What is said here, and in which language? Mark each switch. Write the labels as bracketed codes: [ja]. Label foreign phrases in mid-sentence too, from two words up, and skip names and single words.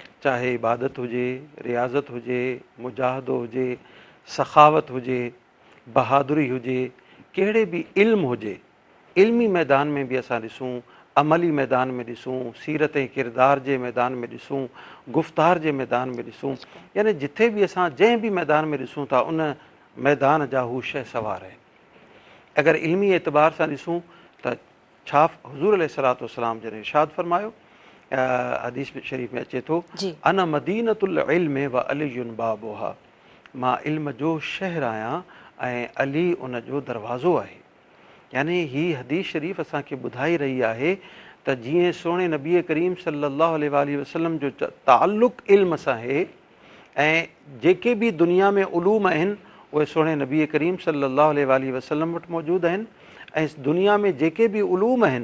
[sd] चाहे इबादत हुजे रियाज़त हुजे मुजाहिदो हुजे सखावत हुजे बहादुरी हुजे कहिड़े बि इल्म हुजे इल्मी मैदान में बि असां ॾिसूं अमली मैदान में ॾिसूं सीरत ऐं किरदार जे मैदान में ॾिसूं गुफ़्तार जे मैदान में ॾिसूं यानी जिथे बि असां जंहिं बि मैदान में ॾिसूं था उन मैदान जा हू शह सवार आहिनि अगरि इल्मी एतबार सां ॾिसूं त छा हुज़ूर [ar] عليه الصلاة والسلام [sd] जन इरशाद फरमायो हदीस शरीफ़ में अचे थो [ar] أنا مدينة العلم وعلي بابها [sd] मां इल्म जो शहर आहियां ऐं अली उन जो दरवाज़ो आहे यानी ही हदीस शरीफ़ असांखे ॿुधाई रही आहे त जीअं सोणे नबी करीम [ar] صلى الله عليه وسلم [sd] जो ताल्लुक़ इल्म सां आहे ऐं जेके बि दुनिया में उलूम आहिनि उहे सोणे नबी करीम [ar] صلى الله عليه وسلم [sd] वटि मौजूदु आहिनि ऐं दुनिया में जेके बि उलूम आहिनि